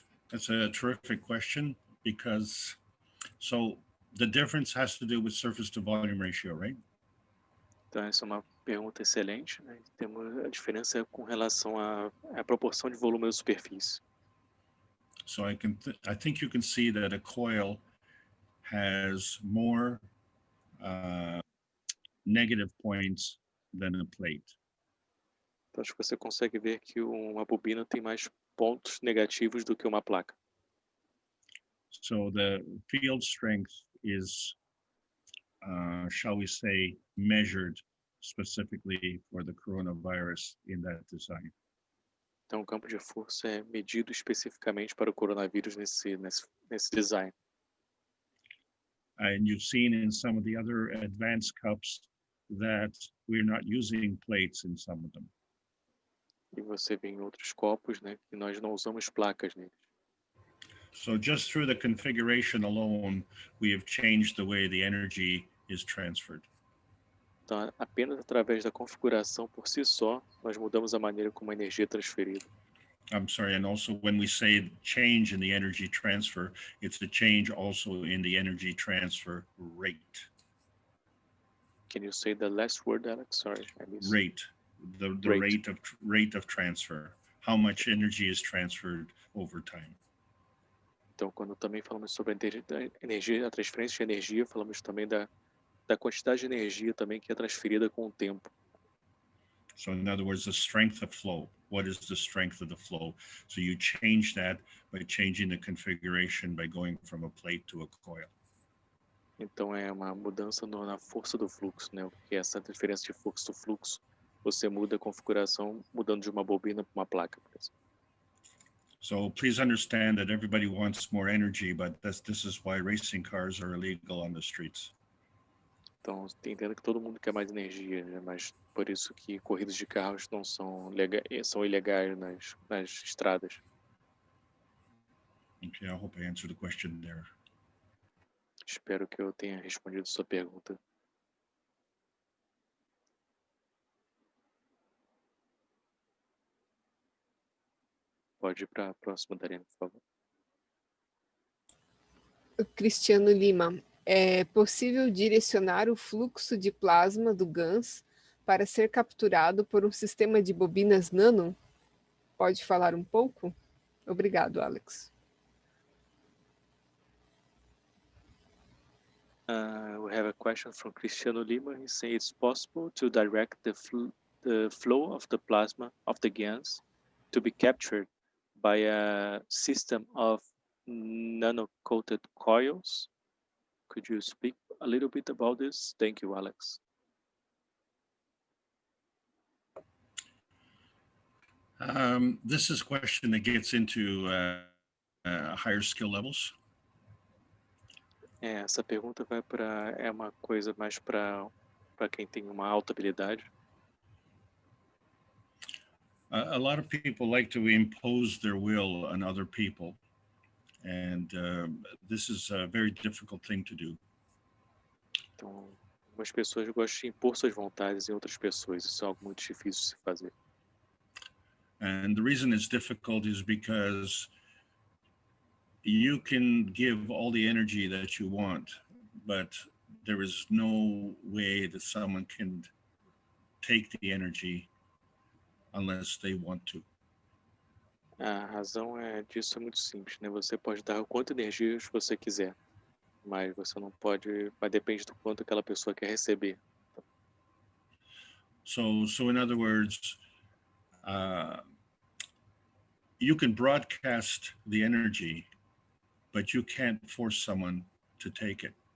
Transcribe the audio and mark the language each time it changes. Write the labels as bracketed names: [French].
[English] That's a terrific question because the difference has to do with surface to volume ratio, right? [Portuguese] Então essa é uma pergunta excelente, né? Temos a diferença com relação à proporção de volume da superfície. [English] So I think you can see that a coil has more negative points than a plate. [Portuguese] Então acho que você consegue ver que uma bobina tem mais pontos negativos do que uma placa. [English] So the field strength is shall we say, measured specifically for the coronavirus in that design. [Portuguese] Então, o campo de força é medido especificamente para o coronavírus nesse design. [English] And you've seen in some of the other advanced cups that we're not using plates in some of them. [Portuguese] E você vê em outros copos, né, que nós não usamos placas neles. [English] So just through the configuration alone, we have changed the way the energy is transferred. [Portuguese] Então, apenas através da configuração por si só, nós mudamos a maneira como a energia é transferida. [English] I'm sorry, and also when we say change in the energy transfer, it's the change also in the energy transfer rate. Can you say the last word, Alex? Sorry, I missed. Rate, the rate of transfer, how much energy is transferred over time. [Portuguese] Então, quando também falamos sobre a transferência de energia, falamos também da quantidade de energia também que é transferida com o tempo. [English] So in other words, the strength of flow. What is the strength of the flow? So you change that by changing the configuration by going from a plate to a coil. [Portuguese] Então é uma mudança na força do fluxo, né? Porque essa diferença de força do fluxo, você muda a configuração mudando de uma bobina para uma placa, por exemplo. [English] So please understand that everybody wants more energy, but this is why racing cars are illegal on the streets. [Portuguese] Então, entendo que todo mundo quer mais energia, né? Mas por isso que corridas de carros não são são ilegais nas estradas. [English] Okay, I hope I answered the question there. [Portuguese] Espero que eu tenha respondido sua pergunta. Pode ir para a próxima, Darina, por favor. Cristiano Lima, é possível direcionar o fluxo de plasma do Gans para ser capturado por um sistema de bobinas nano? Pode falar um pouco? Obrigado, Alex. [English] We have a question from Cristiano Lima. He says it's possible to direct the flow of the plasma of the Gans to be captured by a system of nano-coated coils. Could you speak a little bit about this? Thank you, Alex. This is a question that gets into higher skill levels. [Portuguese] Essa pergunta é uma coisa mais para quem tem uma alta habilidade. [English] A lot of people like to impose their will on other people, and this is a very difficult thing to do. [Portuguese] Então, algumas pessoas gostam de impor suas vontades em outras pessoas. Isso é algo muito difícil de se fazer. [English] And the reason it's difficult is because you can give all the energy that you want, but there is no way that someone can take the energy unless they want to. [Portuguese] A razão disso é muito simples, né? Você pode dar o quanto energia você quiser, mas você não pode, mas depende do quanto aquela pessoa quer receber. [English] So in other words, you can broadcast the energy, but you can't force someone to take it.